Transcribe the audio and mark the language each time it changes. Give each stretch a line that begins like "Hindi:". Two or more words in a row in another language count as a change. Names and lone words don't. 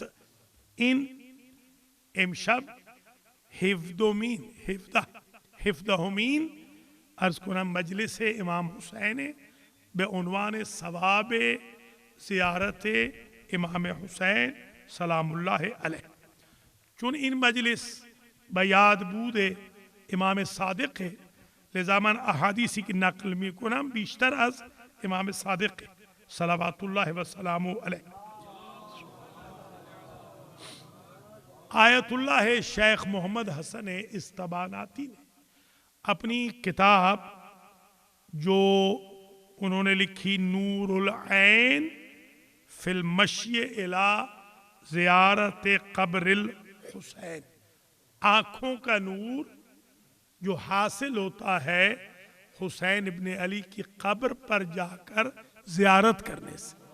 Persian: این امشب هفدهمین عرض کنم مجلس امام حسین به عنوان ثواب زیارت امام حسین
Arabic: سلام الله علیه.
Persian: چون این مجلس به یاد بود امام صادق، لذا من احادیثی که نقل می کنم بیشتر از امام صادق
Arabic: صلوات الله و سلامه علیه.
Urdu: آیت اللہ شیخ محمد حسن استباناتی نے اپنی کتاب جو انہوں نے لکھی نور العین فی المشی الی زیارت قبر الحسین، آنکھوں کا نور جو حاصل ہوتا ہے حسین ابن علی کی قبر پر جا کر زیارت کرنے سے.